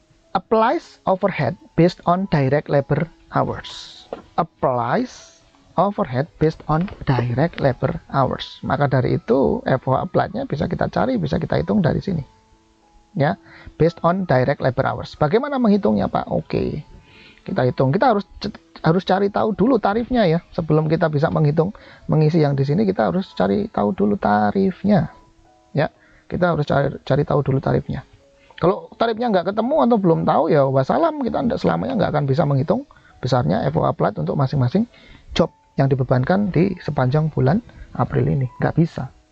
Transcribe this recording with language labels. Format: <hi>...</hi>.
<en>Applies overhead based on direct labor hours. Applies overhead based on direct labor hours.</en> <id>Maka dari itu FOH applied-nya bisa kita cari, bisa kita hitung dari sini.</id> <en>Ya, based on direct labor hours.</en> <id>Bagaimana menghitungnya Pak? Oke. Kita hitung. Kita harus cari tahu dulu tarifnya ya. Sebelum kita bisa menghitung mengisi yang di sini, kita harus cari tahu dulu tarifnya. Ya, kita harus cari tahu dulu tarifnya. Kalau tarifnya nggak ketemu atau belum tahu ya wassalam, kita selamanya nggak akan bisa menghitung besarnya FOH applied untuk masing-masing job yang dibebankan di sepanjang bulan April ini. Nggak bisa.</id>